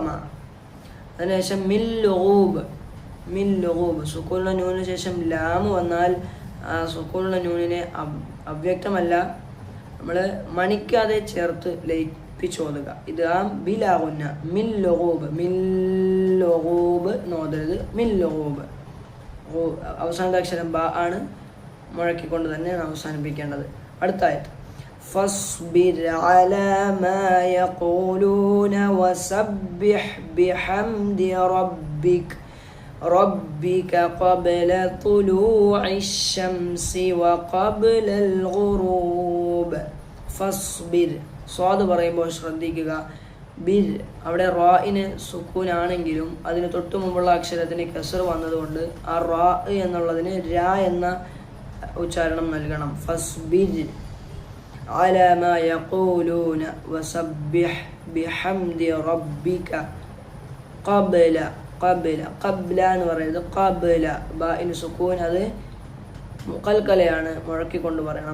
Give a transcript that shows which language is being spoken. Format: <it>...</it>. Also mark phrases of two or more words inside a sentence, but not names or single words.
<ml>അതിനുശേഷം</ml> <ar>من لغوب</ar> <ml>സുക്കൂനുള്ള നൂനിന് ശേഷം ലാമ് വന്നാൽ ആ സുക്കൂനുള്ള നൂനിനെ അവ്യക്തമല്ല, നമ്മൾ മണിക്കാതെ ചേർത്ത് ലയിപ്പിച്ചോതുക. ഇത് ആ ബിലാകുന്ന</ml> <ar>من لغوب</ar> <ml>നോതരുത്.</ml> <ar>من لغوب</ar> <ml>അവസാനത്തെ അക്ഷരം ബ ആണ്, മുഴക്കിക്കൊണ്ട് തന്നെയാണ് അവസാനിപ്പിക്കേണ്ടത്.</ml> <ar>അടുത്തായിട്ട് فاصبر على ما يقولون وسبح بحمد ربك قبل طلوع الشمس وقبل الغروب.</ar> <ml>فاصبر സ്വാദ് പറയുമ്പോൾ ശ്രദ്ധിക്കുക. ബിർ അവിടെ റാഇന് സുക്കൂനാണെങ്കിലും അതിന് തൊട്ടു മുമ്പുള്ള അക്ഷരത്തിന് കസർ വന്നതുകൊണ്ട് ആ റാ എന്നുള്ളതിന് രാ എന്ന ഉച്ചാരണം നൽകണം.</ml> <ar>فاصبر على ما يقولون وسبح بحمد ربك قبل قبل</ar> <ml>എന്ന് പറയുന്നത് ഖബ്ല ബാഇന് സുക്കൂൻ അത് മുഖൽക്കലയാണ്, മുഴക്കിക്കൊണ്ട് പറയണം.</ml>